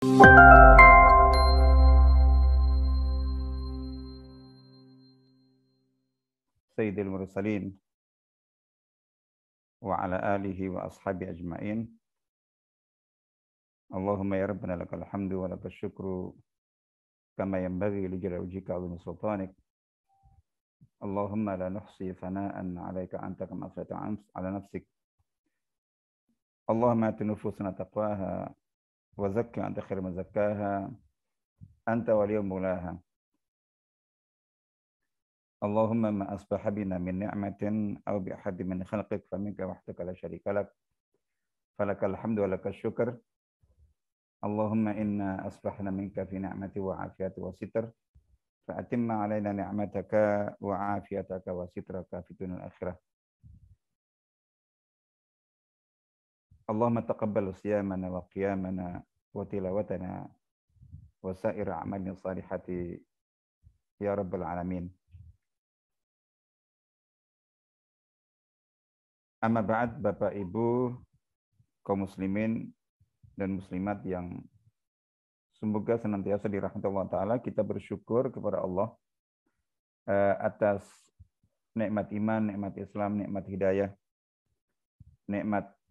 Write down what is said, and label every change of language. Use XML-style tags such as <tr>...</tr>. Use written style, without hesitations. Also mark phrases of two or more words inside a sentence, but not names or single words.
<ar>سيد المرسلين وعلى آله وأصحابه أجمعين. اللهم يا ربنا لك الحمد ولك الشكر كما ينبغي لجلال وجهك وعظيم سلطانك. اللهم لا نحصي ثناء عليك أنت كما أثنيت على نفسك. اللهم آت نفوسنا تقواها وزكها أنت خير من زكاها أنت وليها ومولاها. اللهم ما أصبح بنا من نعمة أو بأحد من خلقك فمنك وحدك لا شريك لك فلك الحمد ولك الشكر. اللهم إنا أصبحنا منك في نعمة وعافية وستر فأتمم علينا نعمتك وعافيتك وسترك في الدنيا والآخرة. اللهم تقبل صيامنا وقيامنا وتلاوتنا وسائر أعمالنا الصالحة يا رب العالمين. أما بعد,</ar> <id>Bapak Ibu kaum muslimin dan muslimat yang semoga senantiasa dirahmati Allah Ta'ala, kita bersyukur kepada Allah atas nikmat iman, nikmat Islam, nikmat hidayah, nikmat</id>